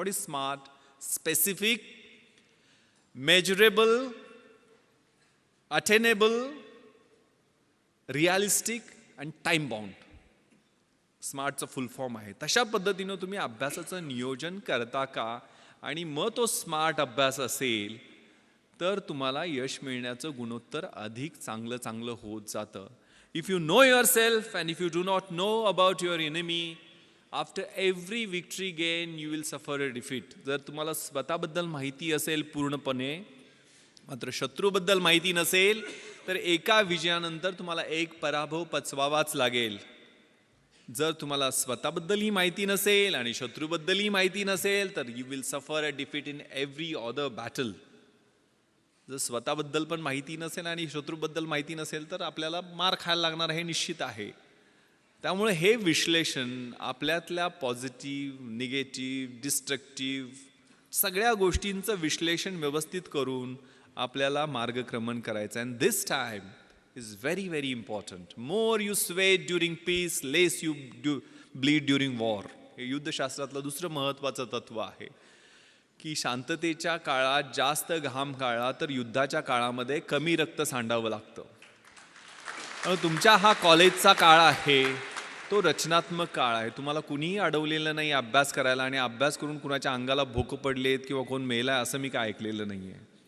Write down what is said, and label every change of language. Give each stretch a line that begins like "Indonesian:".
English: What is smart? Specific, measurable, attainable, realistic and time bound.
Marathi: स्मार्टचं full form आहे. तशा पद्धतीनं तुम्ही अभ्यासाचं नियोजन करता का, आणि मग तो स्मार्ट अभ्यास असेल तर तुम्हाला यश मिळण्याचं गुणोत्तर अधिक चांगलं होत जातं.
English: If you know yourself and if you do not know about your enemy, after every victory gain you will suffer a defeat.
Marathi: जर तुम्हाला स्वतःबद्दल माहिती असेल पूर्णपणे, मात्र शत्रूबद्दल माहिती नसेल तर एका विजयानंतर तुम्हाला एक पराभव पचवावाच लागेल. जर तुम्हाला स्वतःबद्दलही माहिती नसेल आणि शत्रूबद्दलही माहिती नसेल तर
English: You will suffer a defeat in every other battle.
Marathi: जर स्वतःबद्दल पण माहिती नसेल आणि शत्रूबद्दल माहिती नसेल तर आपल्याला मार खायला लागणार हे निश्चित आहे. त्यामुळे हे विश्लेषण आपल्यातल्या पॉझिटिव्ह, निगेटिव्ह, डिस्ट्रक्टिव्ह सगळ्या गोष्टींचं विश्लेषण व्यवस्थित करून आपल्याला मार्गक्रमण करायचं.
English: And this time is very very important. More you sweat during peace, less you bleed during war.
Marathi: हे युद्धशास्त्रातलं दुसरं महत्त्वाचं तत्व आहे की शांततेच्या काळात जास्त घाम काढला तर युद्धाच्या काळामध्ये कमी रक्त सांडावं लागतं. तुमच्या हा कॉलेजचा काळ आहे तो रचनात्मक काळ आहे. तुम्हाला कुणीही अडवलेलं नाही अभ्यास करायला, आणि अभ्यास करून कुणाच्या अंगाला भोकं पडलेत किंवा कोण मेलाय असं मी काय ऐकलेलं नाही आहे.